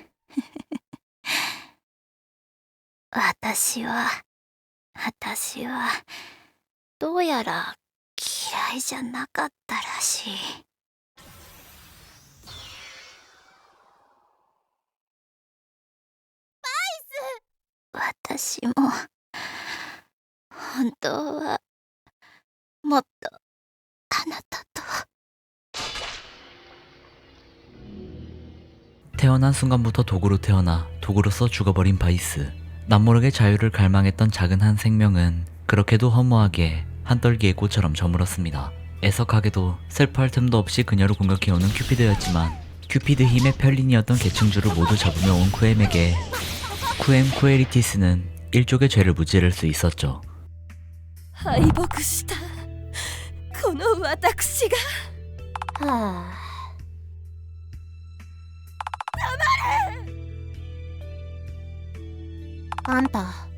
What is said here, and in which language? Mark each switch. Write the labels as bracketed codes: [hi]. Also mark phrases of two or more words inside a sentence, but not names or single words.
[ja] 私はどうやら嫌いじゃなかったらしい。私も本当はもっとあなたと。 [ko] 태어난 순간부터 독으로 태어나 독으로서 죽어버린 바이스. 남모르게 자유를 갈망했던 작은 한 생명은 그렇게도 허무하게 한떨기의 꽃처럼 저물었습니다. 애석하게도 슬퍼할 틈도 없이 그녀를 공격해오는 큐피드였지만 큐피드 힘의 편린이었던 계층주를 모두 잡으며 온 쿠엠에게 쿠엠 쿠에리티스는 일족의 죄를 무찌를 수 있었죠. [ja] 敗北したこの私が。はあ。あんた